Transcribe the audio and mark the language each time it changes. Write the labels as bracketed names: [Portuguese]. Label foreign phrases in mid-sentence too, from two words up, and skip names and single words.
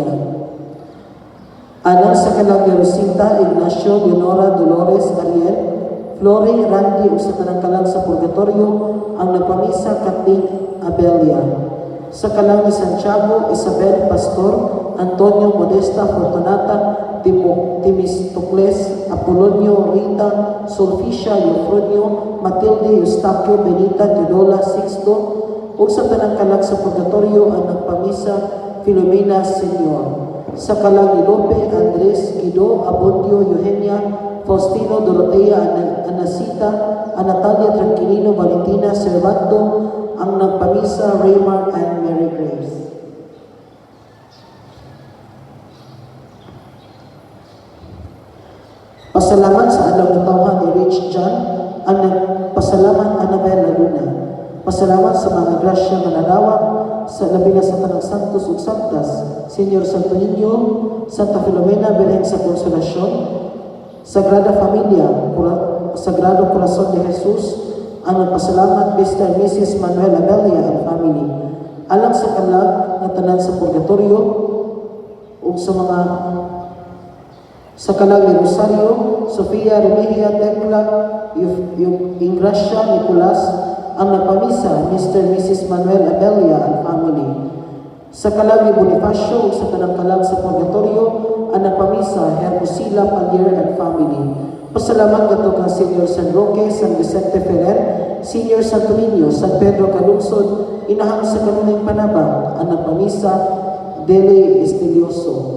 [Cebuano] Alang sa kalag ni Rosita, Ignacio, Leonora, Dolores, Ariel, Flori, Randy, ug sa tanang kalag sa purgatorio, ang nagpamisa, Kathleen Abelia. Sa kalang ni Santiago, Isabel, Pastor, Antonio, Modesta, Fortunata, Timistocles, Apolonio, Rita, Sulficia, Eufronio, Matilde, Eustaquio, Benita, Teodola, Sixto, ug sa tanang kalag sa purgatorio, ang nagpamisa, Filomena Senior. Sa kalang ni Lope, Andres, Guido, Abundio, Eugenia, Faustino, Dorotea, Anasita, Natalia, Tranquilino, Valentina, Servando, ang nagpamisa, Raymar and Mary Grace. Pasalamat sa adlaw ng tawhan ni Rich John, ang nagpasalamat Annabella Luna. Pasalamat sa mga grasya nga nadawat sa labi na sa tanang santos ug santas, Senior Santo Niño, Santa Filomena, Birhen sa Konsolasyon, Sagrada Familia, Sagrado Corazon de Jesus, ang nagpasalamat Mr. [English] and Mrs. Manuel Abelia and family. [Cebuano] Alang sa kalag nga tanan sa purgatorio ug sa kalag ni Rosario, Sofia, Remigio, Tecla, Ingracia, Nicolas, ang nagpamisa, [English] Mr. and Mrs. Manuel Abelia and family. [Cebuano] Sa kalag ni Bonifacio, ug sa tanang kalag sa purgatorio, ang nagpamisa, Hermosila Palier [English] and family. [Cebuano] Pasalamat kadto kang Senior San Roque, San Vicente Ferrer, Senior Santo Niño, San Pedro Calungsod, inahang sa kanuning panabang, ang nagpamisa, Dele Estelioso.